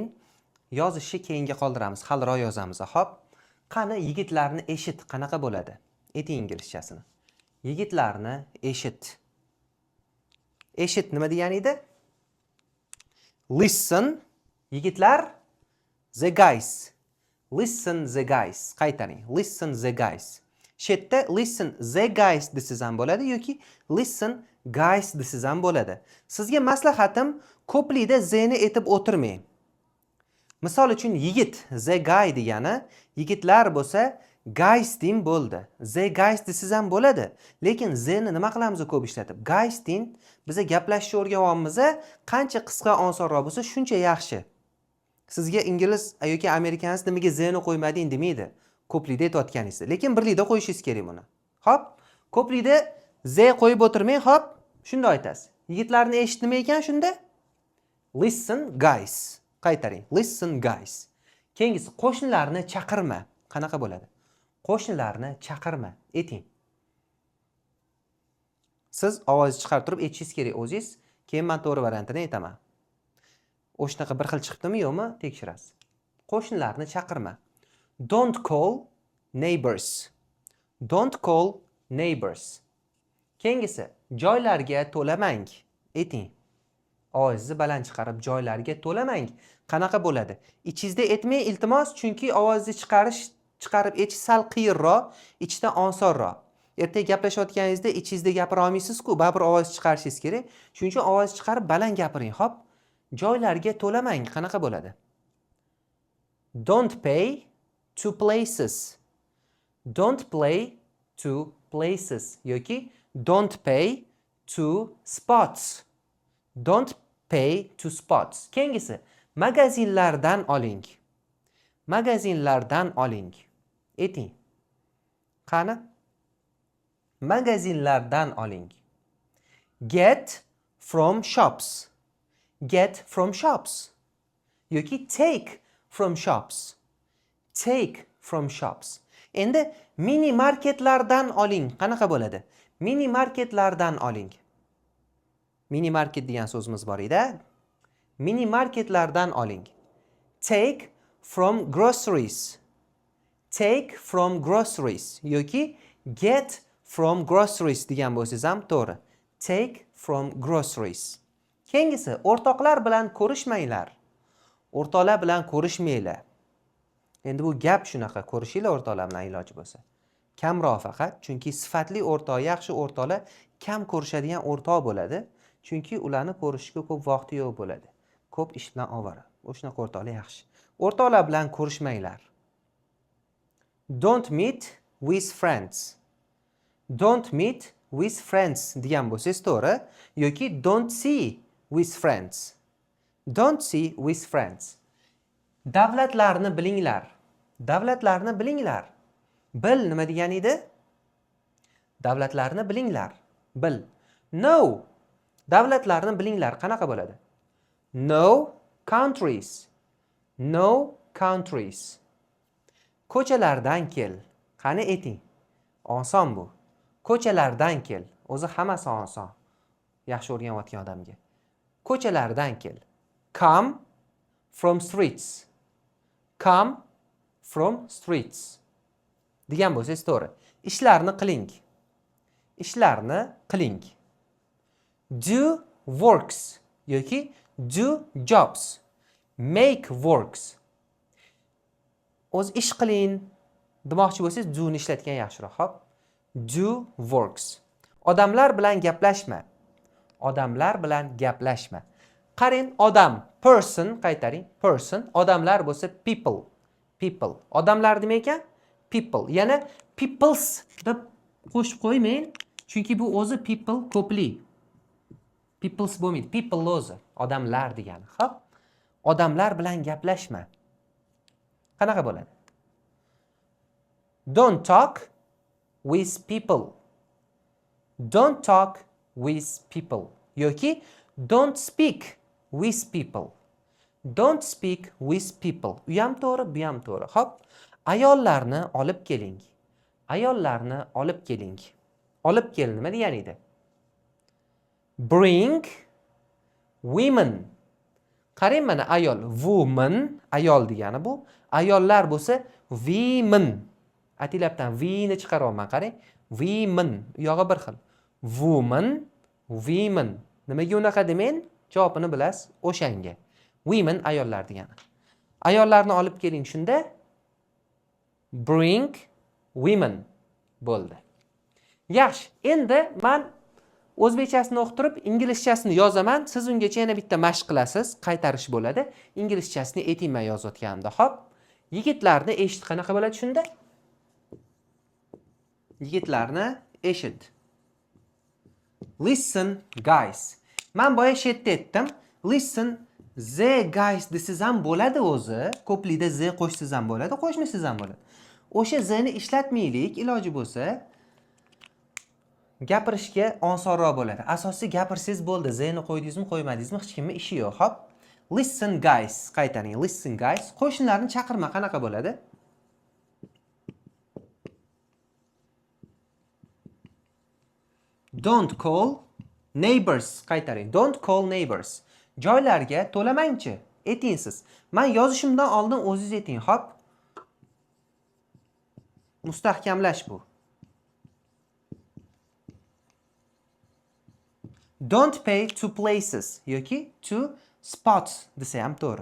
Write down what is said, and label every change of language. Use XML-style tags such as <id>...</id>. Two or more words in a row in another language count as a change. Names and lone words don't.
<uz>Yozishni keyinga qoldiramiz. Haliroq yozamiz. Hop. Qani yigitlarni eshit qanaqa bo'ladi? Eting inglizchasini. Yigitlarni eshit. Eshit nima degani edi? Listen. Yigitlar,</uz> <en>the guys. Listen the guys. Qaytaring. Listen the guys.</en> <uz>Shetda</uz> <en>listen the guys</en> <uz>desiz ham bo'ladi yoki</uz> <en>listen guys</en> <uz>desiz ham bo'ladi. Sizga maslahatim ko'plikda zeni etib o'tirmang. Misol uchun yigit</uz> <en>the guy</en> <uz>degani yigitlar bo'lsa guys deng bo'ldi.</uz> <en>The guys</en> <uz>desiz ham bo'ladi. Lekin zeni nima qilamiz ko'p ishlatib? Guys deng biza gaplashishni o'rganyapmiz, qancha qisqa osonroq bo'lsa shuncha yaxshi. Sizga ingliz yoki amerikansiz nimaga zeni qo'ymading demaydi. Ko'plikda aytayotganingizda. Lekin birlikda qo'yishingiz kerak buni. Hop, ko'plikda z qo'yib o'tirmang, hop, shunday aytasiz. Yigitlarni eshit nima ekan shunda?</uz> <en>Listen guys. Qaytaring. Listen guys.</en> <uz>Keyingisi qo'shnilarni chaqirma. Qanaqa bo'ladi? Qo'shnilarni chaqirma. Eting. Siz ovozni chiqarib turib aytishingiz kerak o'zingiz. Keyin men to'g'ri variantini aytaman. O'shnaqa bir xil chiqdimi, yo'qmi? Tekshirasiz. Qo'shnilarni chaqirma.</uz> <en>Don't call neighbors. Don't call neighbors.</en> <uz>Keyingisi joylarga to'lamang. Ayting. Ovozni baland chiqarib joylarga to'lamang. Qanaqa bo'ladi? Ichingizda aytmang iltimos, chunki ovozni chiqarib aytish sal qiyinroq, ichda osonroq. Ertaga gaplashayotganingizda ichingizda gapira olmaysiz-ku, baribir ovoz chiqarishingiz kerak. Shuning uchun ovoz chiqarib baland gapiring. Hop. Joylarga to'lamang. Qanaqa bo'ladi?</uz> <en>Don't pay to places. Don't play to places yoki don't pay to spots. Don't pay to spots.</en> <uz>Keyingisi magazinlardan oling. Magazinlardan oling. Ayting. Qani? Magazinlardan oling.</uz> <en>Get from shops. Get from shops. Yoki take from shops. Take from shops.</en> <uz>Endi mini marketlardan oling. Qanaqa bo'ladi? Mini marketlardan oling. Mini market degan so'zimiz bor edi. Mini marketlardan oling.</uz> <en>Take from groceries. Take from groceries yoki get from groceries</en> <uz>degan bo'lsangiz ham to'g'ri.</uz> <en>Take from groceries.</en> <uz>Keyingisi o'rtoqlar bilan ko'rishmanglar. O'rtoqlar bilan ko'rishmanglar. Endi bu gap shunaqa, ko'rishinglar o'rtoqlar bilan iloji bo'lsa. Kamroq faqat, chunki sifatli o'rtoq, yaxshi o'rtoqlar kam ko'rishadigan o'rtoq bo'ladi. Chunki ularni ko'rishga ko'p vaqti yo'q bo'ladi. Ko'p ish bilan ovora. O'shanaqa o'rtoqlar yaxshi. O'rtoqlar bilan ko'rishmanglar.</uz> <en>Don't meet with friends. Don't meet with friends</en> <uz>degan bo'lsangiz to'g'ri yoki</uz> <en>don't see with friends. Don't see with friends.</en> <uz>Davlatlarni bilinglar. Davlatlarni bilinglar. Bil nima degani edi? Davlatlarni bilinglar. Bil. No. Davlatlarni bilinglar. Qanaqa bo'ladi?</uz> <en>No countries. No countries.</en> <uz>Ko'chalardan kel. Qani ayting. Oson bu. Ko'chalardan kel. O'zi hammasi oson. Yaxshi o'rganayotgan odamga. Ko'chalardan kel.</uz> <en>Come from streets. Come from streets.</en> <uz>Degan bo'lsangiz to'g'ri. Ishlarni qiling. Ishlarni qiling.</uz> <en>Do works yoki do jobs. Make works.</en> <uz>O'z ish qiling demoqchi bo'lsangiz do ni ishlatgan yaxshiroq. Hop.</uz> <en>Do works.</en> <uz>Odamlar bilan gaplashma. Odamlar bilan gaplashma. Qarang, odam, person, qaytaring, person, odamlar bo'lsa people.</uz> <en>People.</en> <uz>Odamlar nima ekan? People. Yana peoples deb qo'shib qo'ymang, chunki bu o'zi people ko'plik. Peoples bo'lmaydi. People o'zi, odamlar degani. Xo'p. Odamlar bilan gaplashma. Qanaqa bo'ladi?</uz> <en>Don't talk with people. Don't talk with people. Yoki don't speak with people. Don't speak with people.</en> <uz>U ham to'g'ri, bu ham to'g'ri. Xo'p. Ayollarni olib keling. Ayollarni olib keling. Olib kel nima degani edi?</uz> <en>bring women.</en> <uz>Qarang mana ayol, woman, ayol degani bu. Ayollar bo'lsa women. Atilabdan v ni chiqaryapman, qarang. Women, u yog'i bir xil.</uz> <en>Woman, women.</en> <uz>Nimaga unaqa demen? Javobini bilasiz, o'shanga. Women ayollar degani. Ayollarni olib keling shunda.</uz> <en>Bring women bo'ldi.</en> <uz>Yaxshi, endi men o'zbekchasini o'qib turib, inglizchasini yozaman. Siz ungacha yana bitta mashq qilasiz, qaytarish bo'ladi. Inglizchasini aytayman yozayotganimda. Xo'p, yigitlarni eshit qanaqa bo'ladi shunda? Yigitlarni eshit.</uz> <en>Listen, guys.</en> <uz>Men boya shetda aytdim.</uz> <en>Listen, the guys</en> <uz>desiz ham bo'ladi o'zi. Ko'plikda the qo'shsiz ham bo'ladi, qo'shmasiz ham bo'ladi. O'sha z'ni ishlatmaylik, iloji bo'lsa gapirishga osonroq bo'ladi. Asosiy gapirsangiz bo'ldi. Z'ni qo'ydingizmi, qo'ymadingizmi, hech kimning ishi yo'q. Hop.</uz> <en>Listen guys, qaytaring. Listen guys.</en> <uz>Qo'shnilarni chaqirma qanaqa bo'ladi?</uz> <en>Don't call neighbors, qaytaring. Don't call neighbors.</en> <uz>Joylarga to'lamangchi. Ayting siz. Men yozishimdan oldin o'zingiz ayting, hop. Mustahkamlash bu.</uz> <en>Don't pay to places yoki to spots</en> <uz>desa ham to'g'ri.</uz>